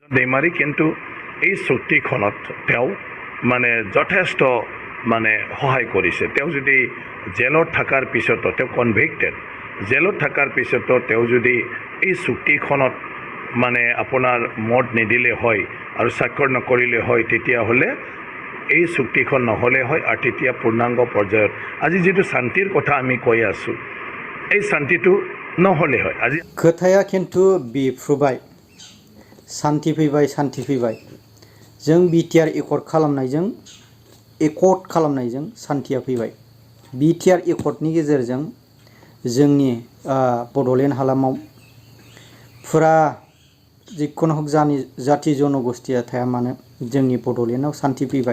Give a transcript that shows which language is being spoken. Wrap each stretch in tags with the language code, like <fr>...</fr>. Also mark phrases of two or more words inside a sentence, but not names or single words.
<as>दैमारी किन्तु এই চুক্তিখনত তেওঁ মানে যথেষ্ট মানে সহায় কৰিছে। তেওঁ যদি জেলত থকাৰ পিছতো তেওঁ কনভিক্টেড, জেলত থকাৰ পিছতো তেওঁ যদি এই চুক্তিখনত মানে আপোনাৰ মত নিদিলে হয় আৰু স্বাক্ষৰ নকৰিলে হয় তেতিয়াহ'লে এই চুক্তিখন নহ'লে হয় আৰু তেতিয়া পূৰ্ণাংগ পৰ্যায়ত আজি যিটো শান্তিৰ কথা আমি কৈ আছোঁ এই শান্তিটো নহ'লে হয়। আজি</as> <brx>खोथाया खिन्थु बिफ्रुबाय, शान्ति फैबाय जों बिटिआर एकर्ड खालामनायजों शान्तिया फैबाय। बिटिआर एकर्डनि गेजेरजों जोंनि बड'लेण्ड हालामाव फुरा जिखुनु हक जाति जनगोष्ठिया थाया मानो जोंनि बड'लेण्डआव शान्ति फैबाय।</brx>